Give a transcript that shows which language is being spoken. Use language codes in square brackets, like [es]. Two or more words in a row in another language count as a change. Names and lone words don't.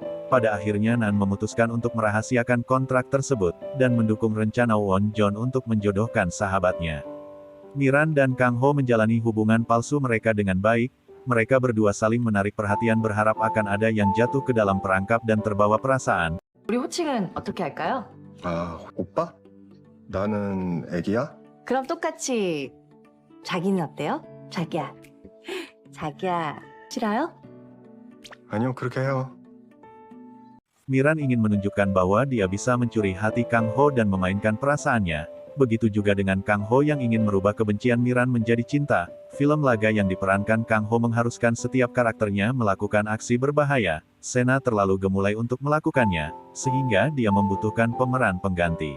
[id] Pada akhirnya Nan memutuskan untuk merahasiakan kontrak tersebut, dan mendukung rencana Won Jun untuk menjodohkan sahabatnya. Miran dan Kang Ho menjalani hubungan palsu mereka dengan baik. Mereka berdua saling menarik perhatian berharap akan ada yang jatuh ke dalam perangkap dan terbawa perasaan. [ko] 우리 호칭은 어떻게 할까요? 아, 오빠? 나는 애기야? 그럼 똑같이 자기는 어때요? 자기야. 자기야, 싫어요? 아니요, 그렇게 해요. [id] Miran ingin menunjukkan bahwa dia bisa mencuri hati Kang Ho dan memainkan perasaannya. Begitu juga dengan Kang Ho yang ingin merubah kebencian Miran menjadi cinta. Film laga yang diperankan Kang Ho mengharuskan setiap karakternya melakukan aksi berbahaya. Sena terlalu gemulai untuk melakukannya, sehingga dia membutuhkan pemeran pengganti.